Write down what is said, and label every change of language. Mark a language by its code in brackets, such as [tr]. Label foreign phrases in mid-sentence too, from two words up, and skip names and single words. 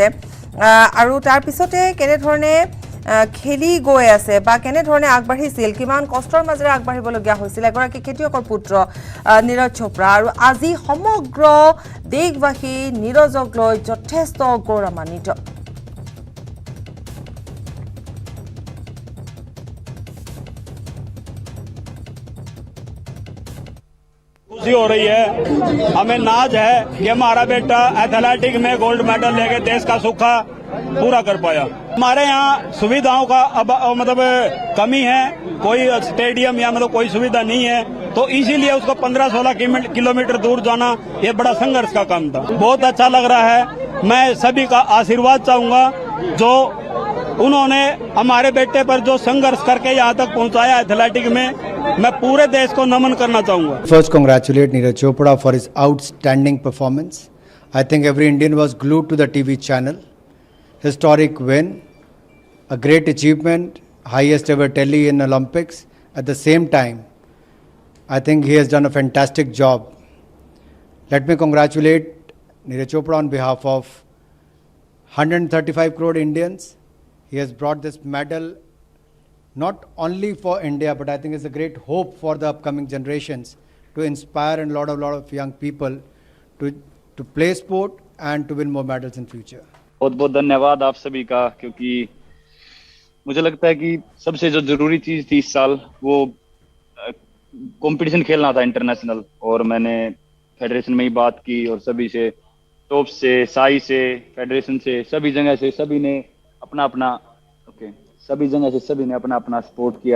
[as] আৰু তাৰপিছতে কেনেধৰণে খেলি গৈ আছে বা কেনেধৰণে আগবাঢ়িছিল, কিমান কষ্টৰ মাজেৰে আগবাঢ়িবলগীয়া হৈছিল এগৰাকী খেতিয়কৰ পুত্ৰ নীৰজ চোপ্ৰা। আৰু আজি সমগ্ৰ দেশবাসী নীৰজক লৈ যথেষ্ট গৌৰৱান্বিত। [hi] खुशी हो रही है, हमें नाज है कि हमारा बेटा एथलेटिक में [en] gold medal [hi] लेके देश का सुखा पूरा कर पाया। हमारे यहाँ सुविधाओं का अब मतलब कमी है, कोई स्टेडियम या मतलब कोई सुविधा नहीं है, तो इसीलिए उसको 15-16 किलोमीटर दूर जाना ये बड़ा संघर्ष का काम था। बहुत अच्छा लग रहा है। मैं सभी का आशीर्वाद चाहूंगा जो उन्होंने हमारे बेटे पर जो संघर्ष करके यहाँ तक पहुँचाया एथलेटिक में, मैं पूरे देश को नमन करना चाहूंगा। [en] First, congratulate Neeraj Chopra for his outstanding performance. I think every Indian was glued to the TV channel. Historic win, a great achievement, highest ever tally in Olympics. At the same time, I think he has done a fantastic job. Let me congratulate Neeraj Chopra on behalf of 135 crore Indians. He has brought this medal not only for India, but I think it's a great hope for the upcoming generations to inspire a lot of young people to play sport and to win more medals in future. [hi] बहुत बहुत धन्यवाद आप सभी का, क्योंकि मुझे लगता है कि सबसे जो जरूरी चीज थी इस साल वो कंपटीशन खेलना था इंटरनेशनल। और मैंने फेडरेशन में ही बात की और सभी से, टॉप से, साई से, फेडरेशन से, सभी जगह से सभी ने अपना अपना सपोर्ट किया।